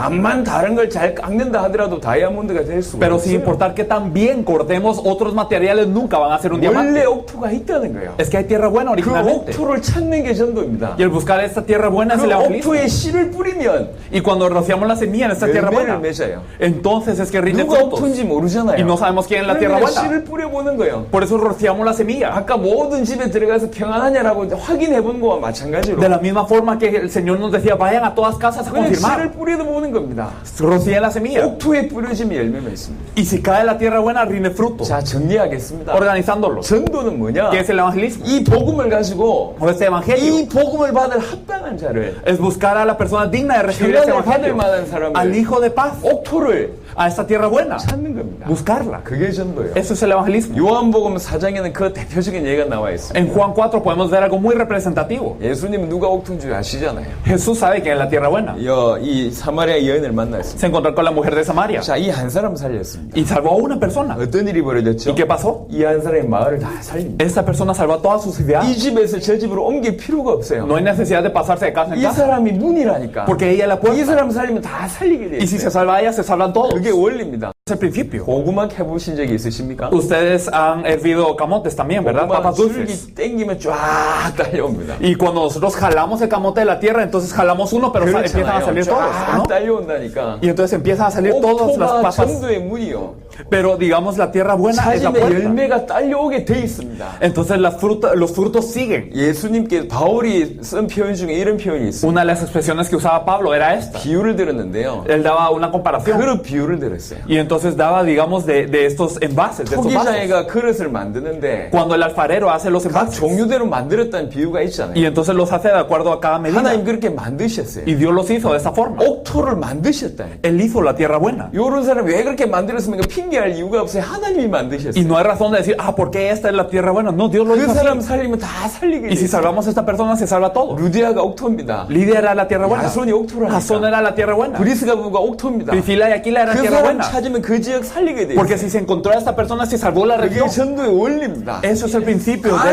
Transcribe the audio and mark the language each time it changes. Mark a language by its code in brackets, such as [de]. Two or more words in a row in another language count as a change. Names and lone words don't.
[ko] 암만 다른 걸 잘 깎는다 하더라도 다이아몬드가 될 수가 [es] Pero sin [ko] 없어요. [es] importar que tan bien cortemos otros materiales, nunca van a ser un [ko] 원래 [es] diamante. [ko] 옥토가 있다는 거예요. [es] Es que hay tierra buena [ko] 그 [es] originalmente. [ko] 옥토를 찾는 게 전도입니다. [es] Y el buscar esta tierra buena es [ko] 그 [es] el evangelismo. [ko] 옥토에 씨를 뿌리면 [es] Y cuando rociamos la semilla en esta tierra [ko] 열매를 [es] buena, [ko] 맺어요. [es] entonces es que rinde [ko] 누가 [es] frutos. [ko] 옥토인지 모르잖아요. [es] Y no sabemos quién es la tierra [ko] 그러니까 [es] buena. [ko] 씨를 뿌려보는 거예요. [es] Por eso rociamos la semilla. [ko] 아까 모든 집에 들어가서 평안하냐라고 확인해 본 거와 마찬가지로 [es] De la misma forma que el Señor nos decía, vayan a todas casas a [ko] 그냥 씨를 [es] confirmar. [ko] 뿌려도 보는 겁니다. [es] Rocíen la semilla. [ko] 옥토에 뿌려지면 열매가 있습니다. [es] Y si cae la tierra buena, rinde fruto. [ko] 자, 정리하겠습니다. [es] Organizándolo. [ko] 전도는 뭐냐? [es] ¿Qué es el evangelismo? [ko] 이 복음을 가지고 [es] O este evangelio [ko] 이 복음을 받을 합당한 자를 [es] es buscar a la persona digna de recibir este [ko] 평안을 받을 [es] evangelio. [ko] 만한 사람을 [es] Al hijo de paz. [ko] 옥토를 [es] A esta tierra buena. [ko] 찾는 겁니다. [es] Buscarla. [ko] 그게 전도예요. [es] Eso es el evangelismo. [ko] 요한복음 4장에는 그 대표적인 예가 나와 있습니다. [es] En Juan 4 podemos ver algo muy representativo. [ko] 예수님은 누가 옥토인 줄 아시잖아요. [es] Jesús sabe que es la tierra buena. [ko] 이 사마리아 여인을 만났습니다. [es] Se encontró con la mujer de Samaria [ko] 자, 이 한 사람 살렸습니다. [es] y salvó a una persona. [ko] 어떤 일이 벌어졌죠? [es] ¿Y qué pasó? [ko] 이 한 사람이 마을을 다 살립니다. [es] Esta persona salvó a toda su ciudad. [ko] 이 집에서 저 집으로 옮길 필요가 없어요. [es] No hay necesidad de pasarse de casa en [ko] 이 [es] casa. [ko] 사람이 문이라니까. [es] Porque ella es la [ko] 이 [es] puerta. [ko] 사람 살리면 다 살리게 돼 [es] Y si se [ko] 있어요. [es] salva a ella, se salvan todos. [ko] 그게 원리입니다. [es] Es el principio. [ko] 고구마 캐보신 적이 있으십니까? [es] Ustedes han hervido camotes también, ¿verdad? [ko] 고구마 [es] Papas dulces. [ko] 줄기 땡기면 쫙 딸려옵니다. [es] Y cuando nosotros jalamos el camote de la tierra, entonces jalamos uno, pero empiezan a salir todos, ¿no? [ko] 쫙 딸려온다니까. [es] Y entonces empiezan a salir todas las [ko] 옥토가 [es] papas. [ko] 전도의 문이요. [es] Pero digamos, la tierra buena es la [ko] 찾으면 [es] puerta. [ko] 열매가 딸려오게 돼 있습니다. [es] Entonces los frutos siguen. [ko] 예수님께 바울이 쓴 표현 중에 이런 표현이 있어요. [es] Una de las expresiones que usaba Pablo era esta. [ko] 비유를 들었는데요. [es] Él daba una comparación. [ko] 그릇 비유를 들었어요. [es] Y entonces daba, digamos, de estos envases, de estos vasos. [ko] 토기장애가 그릇을 만드는데 [es] Cuando el alfarero hace los [ko] 각 [es] envases. [ko] 종류대로 만들었다는 비유가 [es] Y [ko] 있잖아요. [es] entonces los hace de acuerdo a cada medida. [ko] 하나님 그렇게 만드셨어요. [es] Y Dios los hizo de esa forma. [ko] 옥토를 만드셨다. [es] Él hizo la tierra buena. [ko] 요런 사람이 왜 그렇게 만들었습니까? 핑계할 이유가 없어요. 하나님이 [es] Y [ko] 만드셨어요. [es] no hay razón de decir, ¿por qué esta es la tierra buena? No, Dios lo [ko] 그 [es] hizo [ko] 사람 [es] así. [ko] 살리면 다 살리게 [es] Y si [ko] 돼요. [es] salvamos a esta persona, se salva todo. [ko] 루디아가 옥토입니다. [es] Lidia era la tierra buena. [ko] 야손이 옥토라니까. [es] Jasón era la tierra buena. [ko] 브리스가 부부가 옥토입니다. [es] Priscila y Aquila eran [ko] 그 [es] tierra [ko] 사람 [es] buena. [ko] 찾으면 그 지역 살리게 돼요. [es] Porque si se encontró a esta persona, se salvó la [ko] 그게 [es] región. [ko] 전도의 원리입니다. [es] Eso es el principio del